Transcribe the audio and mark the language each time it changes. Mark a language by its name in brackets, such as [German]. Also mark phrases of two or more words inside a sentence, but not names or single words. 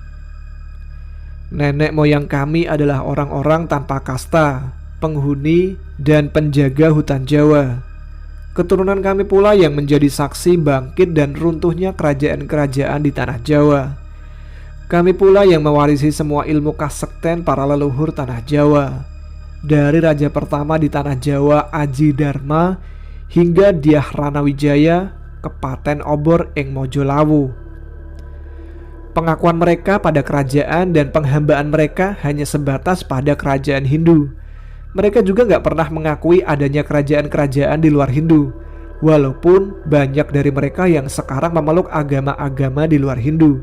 [Indonesian] Nenek moyang kami adalah orang-orang tanpa kasta, penghuni, dan penjaga hutan Jawa. Keturunan kami pula yang menjadi saksi bangkit dan runtuhnya kerajaan-kerajaan di tanah Jawa. Kami pula yang mewarisi semua ilmu kasekten para leluhur tanah Jawa. Dari raja pertama di tanah Jawa Aji Dharma hingga Dyah Ranawijaya, Kepaten Obor ing Mojolawu. Pengakuan mereka pada kerajaan dan penghambaan mereka hanya sebatas pada kerajaan Hindu. Mereka juga gak pernah mengakui adanya kerajaan-kerajaan di luar Hindu, walaupun banyak dari mereka yang sekarang memeluk agama-agama di luar Hindu.